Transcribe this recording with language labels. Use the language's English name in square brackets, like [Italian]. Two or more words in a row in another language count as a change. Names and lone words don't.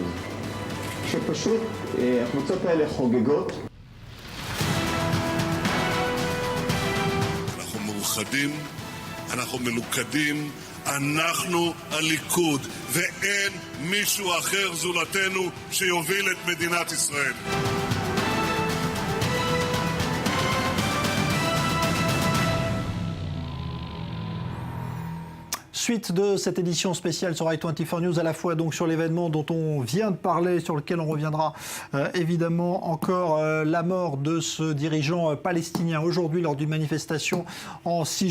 [Hebrew] שפשוט הקבוצות האלה חוגגות. אנחנו מאוחדים, אנחנו מלוכדים, אנחנו הליכוד, ואין מישהו אחר זולתנו שיוביל את מדינת ישראל. [French] Suite de cette édition spéciale sur i24 News, à la fois donc sur l'événement dont on vient de parler, sur lequel on reviendra évidemment encore, la mort de ce dirigeant palestinien aujourd'hui lors d'une manifestation en Cisjordanie.